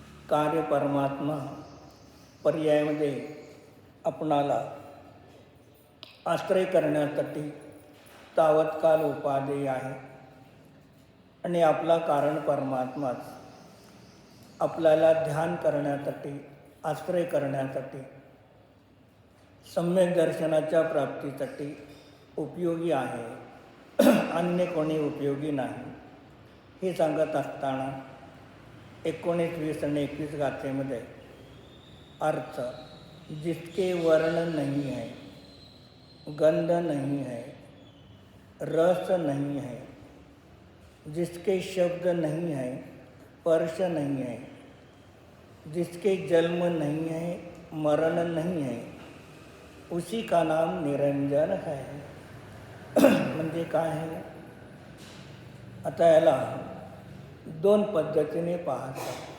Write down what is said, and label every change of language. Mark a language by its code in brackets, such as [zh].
[mr] कार्य परमात्मा पर्यायामध्ये आपणाला आश्रय करण्यासाठी तावत्काल उपादेय आहे आणि आपला कारण परमात्माच आपल्याला ध्यान करण्यासाठी, आश्रय करण्यासाठी, सम्यक दर्शनाच्या प्राप्तीसाठी उपयोगी आहे. अन्य कोणी उपयोगी नाही हे सांगत असताना 19, 20 आणि 21 गाथेमध्ये अर्थ, [hi] जिसके वर्ण नहीं है, गंध नहीं है, रस नहीं है, जिसके शब्द नहीं है, स्पर्श नहीं है, जिसके जन्म नहीं है, मरण नहीं है, उसी का नाम निरंजन है. [mr] म्हणजे काय आहे? आता याला 2 पद्धतीने पाहतात.